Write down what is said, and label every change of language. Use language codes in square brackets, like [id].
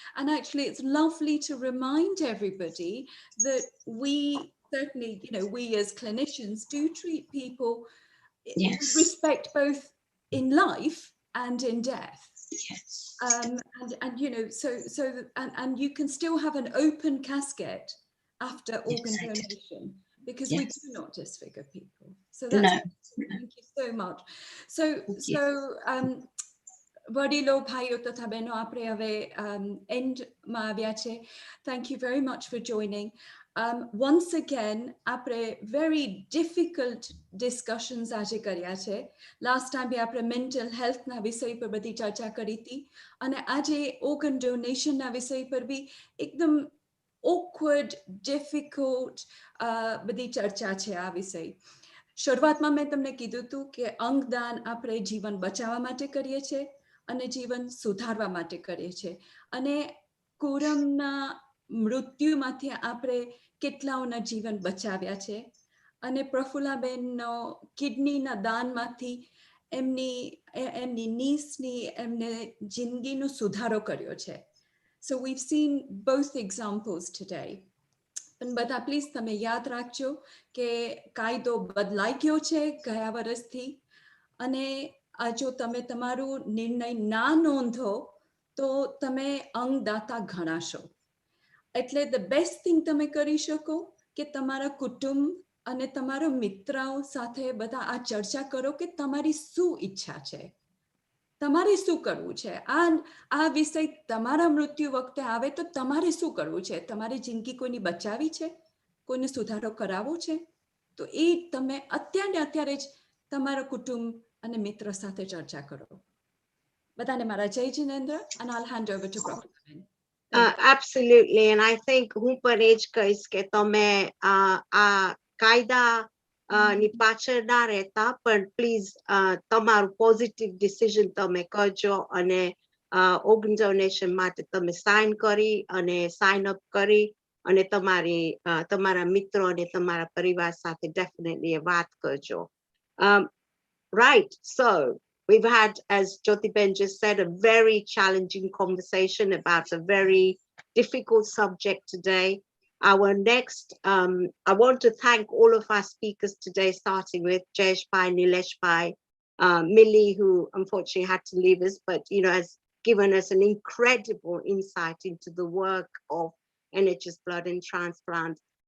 [en] And actually, it's lovely to remind everybody that we certainly, you know, we as clinicians do treat people with respect both in life and in death. And you know, and you can still have an open casket after organ donation, because we do not disfigure people. So that's thank you so much. [gu] So વડીલો ભાઈઓ તથા બહેનો, આપણે હવે એન્ડમાં આવ્યા છે. [en] Thank you very much for joining. Once again, આપણે very difficult discussions [gu] આજે કર્યા છે. [en] Last time [gu] બી આપણે mental health ના વિષય પર બધી ચર્ચા કરી હતી, અને આજે organ donation ના વિષય પર બી એકદમ [en] awkward, difficult [gu] બધી ચર્ચા છે આ વિષય. શરૂઆતમાં મેં તમને કીધું હતું કે અંગદાન આપણે જીવન બચાવવા માટે કરીએ છીએ અને જીવન સુધારવા માટે કરીએ છીએ, અને કોરમના મૃત્યુમાંથી આપણે કેટલાઓના જીવન બચાવ્યા છે, અને પ્રફુલ્લાબેનનો કિડનીના દાનમાંથી એમની નીસની એમને જિંદગીનો સુધારો કર્યો છે. [en] So we've seen both examples today. [gu] પણ બધા પ્લીઝ તમે યાદ રાખજો કે કાયદો બદલાઈ ગયો છે ગયા વર્ષથી, અને જો તમે તમારું નિર્ણય ના નોંધો તો તમે અંગદાતા ગણાશો. એટલે [en] the best thing [gu] તમે કરી શકો કે તમારા કુટુંબ અને તમારા મિત્રાઓ સાથે બધા આ ચર્ચા કરો કે તમારી શું ઈચ્છા છે, તમારે શું કરવું છે. આ વિષય તમારા મૃત્યુ વખતે આવે તો તમારે શું કરવું છે. તમારી જિંદગી કોઈની બચાવી છે, કોઈને સુધારો કરાવવો છે, તો એ તમે અત્યારે જ તમારા કુટુંબ અને મિત્ર સાથે ચર્ચા કરો. બધાને મારા જય Jinendra, [en] and I'll hand over to Prafullaben. Absolutely, and I think [gu] હું પણ એ જ કહીશ કે તમે આ કાયદા ની પાછળ ના રહેતા, પણ પ્લીઝ તમારું પોઝિટિવ ડિસિઝન તમે કરજો, અને organ donation માટે તમે સાઇન કરી અને સાઇન અપ કરી, અને તમારા મિત્રો અને તમારા પરિવાર સાથે ડેફિનેટલી વાત કરજો. [en] Right, so we've had, as Jyotiben just said, a very challenging conversation about a very difficult subject today. Our next, I want to thank all of our speakers today, starting with Jayesh Bhai, Nilesh Bhai, Millie, who unfortunately had to leave us, but you know, has given us an incredible insight into the work of NHS Blood and Transplant.